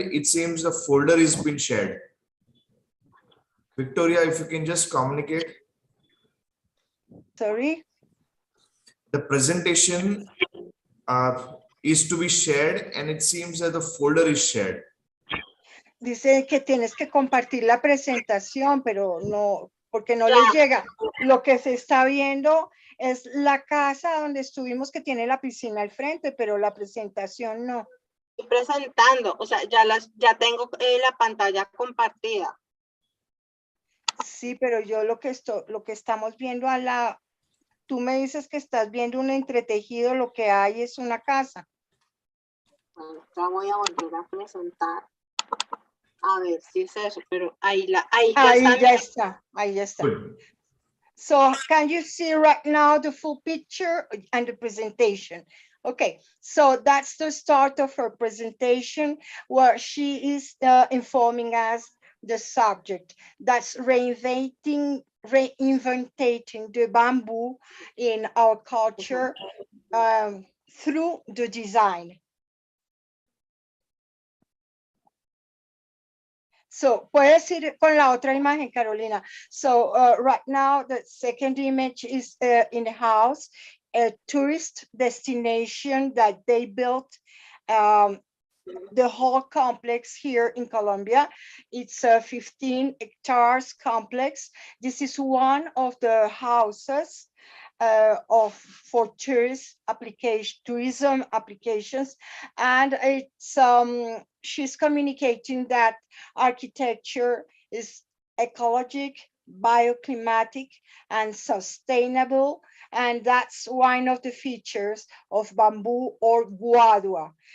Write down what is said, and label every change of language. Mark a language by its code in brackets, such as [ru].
[en] It seems the folder is been shared. Victoria, if you can just communicate. Sorry? The presentation is to be shared and it seems that the folder is shared. [es] Dice que tienes que compartir la presentación, pero no, porque no les llega. Lo que se está viendo es la casa donde estuvimos que tiene la piscina al frente, pero la presentación no. Estoy presentando, o sea, ya tengo la pantalla compartida. Sí, pero yo lo que estamos viendo tú me dices que estás viendo un entretejido, lo que hay es una casa. Ya voy a volver a presentar. A ver si es eso, pero ahí ya está. [en] Good. So can you see right now the full picture and the presentation? Okay, so that's the start of her presentation where she is informing us the subject. That's reinventing the bamboo in our culture through the design. [es] So, puedes ir con la otra imagen, Carolina. [en] So, right now, the second image is in the house, a tourist destination that they built the whole complex here in Colombia. It's a 15 hectares complex. This is one of the houses for tourism applications, and it's she's communicating that architecture is ecologic, bioclimatic, and sustainable, and that's one of the features of bamboo or guadua.